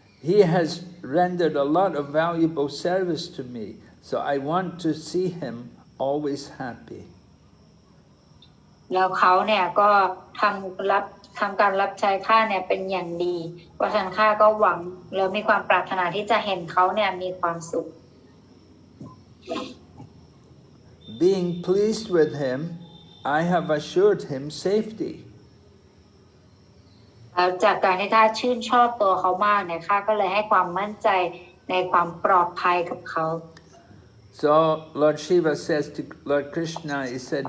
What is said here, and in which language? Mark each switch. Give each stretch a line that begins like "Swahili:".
English: He has rendered a lot of valuable service to me, so I want to see him always happy.
Thai: แล้วเขาเนี่ยก็ทำรับ ทำการรับใช้ข้าเนี่ยเป็นอย่างดีเพราะฉะนั้นข้าก็หวังแล้วมีความปรารถนาที่จะเห็นเขาเนี่ยมีความสุข
English: Being pleased with him, I have assured him safety.
Thai: แล้วจากการที่ข้าชื่นชอบตัวเขามากเนี่ยข้าก็เลยให้ความมั่นใจในความปลอดภัยกับเขา
English: So Lord Shiva says to Lord Krishna, he said,